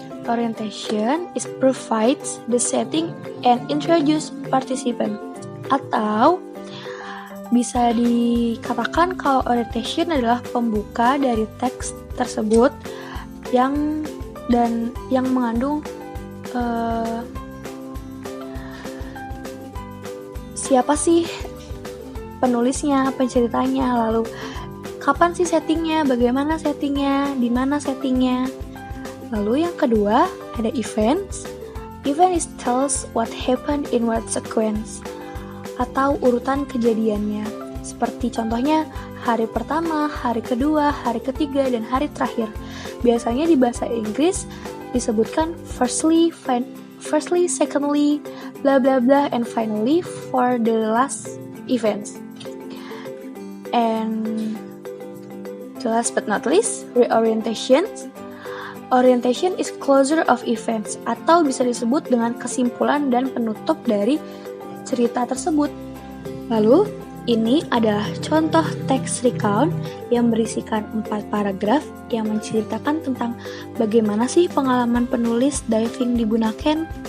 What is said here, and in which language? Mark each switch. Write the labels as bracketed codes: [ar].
[en] Orientation is provides the setting and introduce participant. [id] Atau bisa dikatakan kalau orientation adalah pembuka dari teks tersebut yang mengandung siapa sih penulisnya, penceritanya, lalu kapan sih settingnya, bagaimana settingnya, di mana settingnya. Lalu yang kedua ada [en] events. Event is tells what happened in what sequence, [id] atau urutan kejadiannya. Seperti contohnya hari pertama, hari kedua, hari ketiga, dan hari terakhir. Biasanya di bahasa Inggris disebutkan [en] firstly, secondly, blah blah blah, and finally for the last events. And the last but not least, reorientation. Orientation is closure of events, [id] atau bisa disebut dengan kesimpulan dan penutup dari cerita tersebut. Lalu, ini adalah contoh teks recount yang berisikan 4 paragraf yang menceritakan tentang bagaimana sih pengalaman penulis diving di Bunaken.